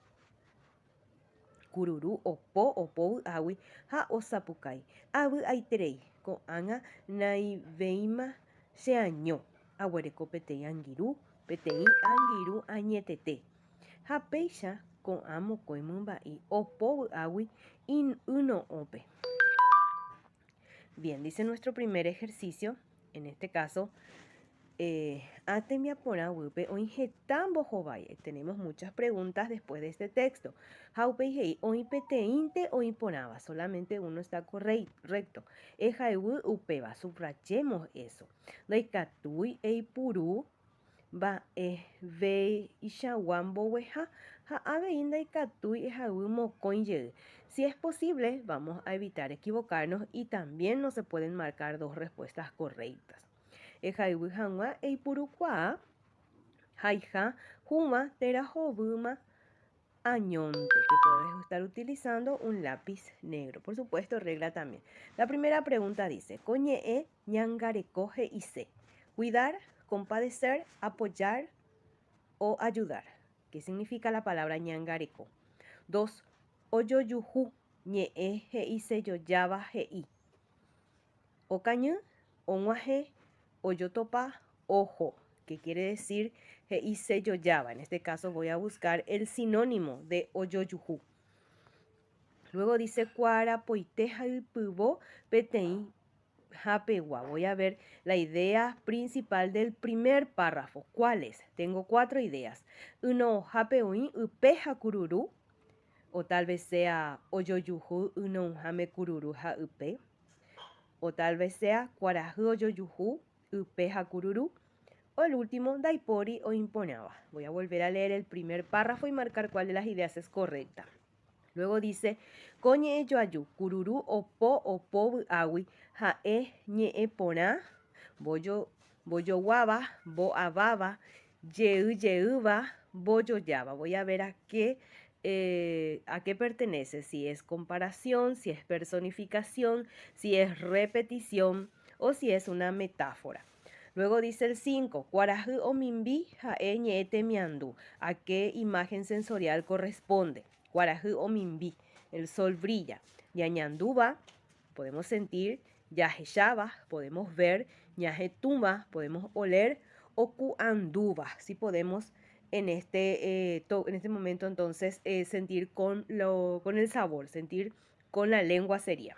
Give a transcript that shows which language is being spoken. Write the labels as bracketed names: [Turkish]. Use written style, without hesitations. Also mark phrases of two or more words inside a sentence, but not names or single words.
[Guarani] Kururu opo vy'águi ha osapukái. Avy'aiterei ko'ág̃a naivéima cheaño. Aguereko peteĩ angirũ añetete. Ha péicha ko'ã mokõi mymba'e opo vy'águi yno'õpe. [Spanish] Bien, dice nuestro primer ejercicio, en este caso, [Guarani] tembiaporã guýpe oĩ heta mbohovái. [Spanish] Tenemos muchas preguntas después de este texto. [Guarani] Ha upéi he'i oĩ peteĩnte oĩ porãva, [Spanish] solamente uno está correcto. [Guarani] Ehayguy upéva, [Spanish] subrayemos eso. [Guarani] Ndaikatúi eipuru mba'evéichagua mbogueha ha avei ndaikatúi ehayguy mokõi jey. [Spanish] Si es posible, vamos a evitar equivocarnos y también no se pueden marcar dos respuestas correctas. [Guarani] Ehayguy hag̃ua eipurukuaa haiha hũva térã hovýma añonte, [Spanish] que puedes estar utilizando un lápiz negro. Por supuesto, regla también. La primera pregunta dice, [Guarani] koñe'ẽ ñangareko he'ise. [Spanish] Cuidar, compadecer, apoyar o ayudar. ¿Qué significa la palabra ñangareko? 2. [Guarani] Ojojuhu ñe'ẽ he'isejojáva he'i. Okañy, og̃uahẽ, ojotopa, ojo. [Spanish] ¿Qué quiere decir he'isejojáva? En este caso voy a buscar el sinónimo de ojojuhu. Luego dice [Guarani] kuarapoite haypyvo peteĩ hapegua. [Spanish] Voy a ver la idea principal del primer párrafo. ¿Cuál es? Tengo 4 ideas. [Guarani] Yno'õhápe oĩ ype ha kururu. [Spanish] O tal vez sea [Guarani] ojojuhu yno'õháme kururu ha ype. [Spanish] O tal vez sea [Guarani] kuarahy ojojuhu ype ha kururu. [Spanish] O el último, [Guarani] ndaipóri oĩporãva. [Spanish] Voy a volver a leer el primer párrafo y marcar cuál de las ideas es correcta. Luego dice, [Guarani] koñe'ẽ joaju, kururu opo vy'águi ha'e ñe'ẽ porã, mbojoguáva, mbo'aváva, jeýva, mbojojáva. [Spanish] Voy a ver a qué pertenece, si es comparación, si es personificación, si es repetición o si es una metáfora. Luego dice el 5, [Guarani] kuarahy omimbi ha'e ñe'ẽ temiandu. [Spanish] ¿A qué imagen sensorial corresponde? [Guarani] Kuarahy omimbi, [Spanish] el sol brilla. Ñañandúva, podemos sentir. Jahecháva, podemos ver. Ñahetũva, podemos oler. O ku'andúva, si podemos en este momento entonces sentir con el sabor, sentir con la lengua sería.